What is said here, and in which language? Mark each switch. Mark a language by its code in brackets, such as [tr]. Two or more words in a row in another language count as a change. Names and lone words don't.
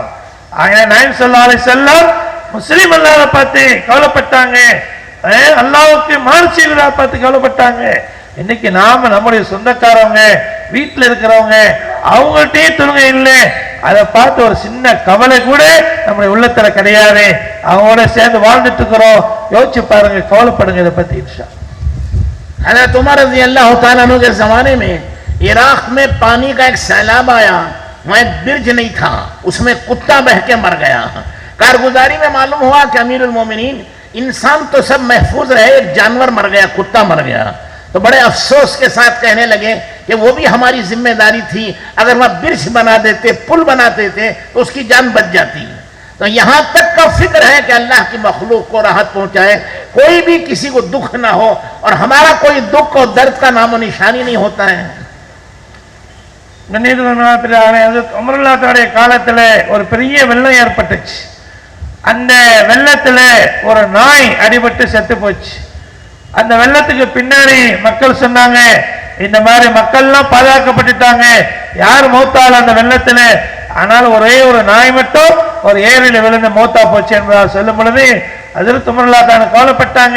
[ta] அதனால நாயகம் [ar] صلى الله عليه وسلم [ta] முஸ்லிம் அல்லாஹ்வை பார்த்து கவலைப்பட்டாங்க, அல்லாஹ்வுக்கு மாறு செய்வதை பார்த்து கவலைப்பட்டாங்க. இன்னைக்கு நாம நம்முடைய சொந்தக்காரவங்க வீட்டில் இருக்கிறவங்க அவங்கள்ட்டே தொழுகை இல்லை, அதை பார்த்து ஒரு சின்ன கவலை கூட நம்முடைய உள்ளத்துல கிடையாது. அவங்களோட சேர்ந்து வாழ்ந்துட்டு இருக்கிறோம். யோசிச்சு பாருங்க, கவலைப்படுங்க இதை பத்தி. [hi] हज़रत उमर [ar] رضي الله تعالى عنه [hi] के ज़माने में इराक में पानी का एक सैलाब आया, वहाँ एक बिर्ज नहीं था, उसमें कुत्ता बह के मर गया। कारगुजारी में मालूम हुआ कि अमीरुल मोमिनीन इंसान तो सब महफूज रहे, एक जानवर मर गया, कुत्ता मर गया। तो बड़े अफसोस के साथ कहने लगे कि वो भी हमारी जिम्मेदारी थी, अगर वह बिर्ज बना देते, पुल बना देते तो उसकी जान बच जाती। तो यहां तक का फिक्र है कि अल्लाह की मखलूक को राहत पहुंचाए, कोई भी किसी को दुख ना हो, और हमारा कोई दुख और दर्द का नामो निशानी नहीं होता है। [ta] உமருல்லாஹ்வுடைய காலத்துல ஒரு பெரிய வெள்ளம் ஏற்பட்டுச்சு. அந்த வெள்ளத்துல ஒரு நாய் அடிபட்டு செத்து போச்சு. அந்த வெள்ளத்துக்கு பின்னாடி மக்கள் சொன்னாங்க, இந்த மாதிரி மக்கள்லாம் பாதுகாக்கப்பட்டுட்டாங்க, யார் மௌத்தால அந்த வெள்ளத்துல, ஆனால் ஒரே ஒரு நாய் மட்டும் ஒரு ஏரியில விழுந்து மௌத்தா போச்சு என்பதால் சொல்லும் பொழுது ஹஜ்ரத் உமர் தான் கவலைப்பட்டாங்க.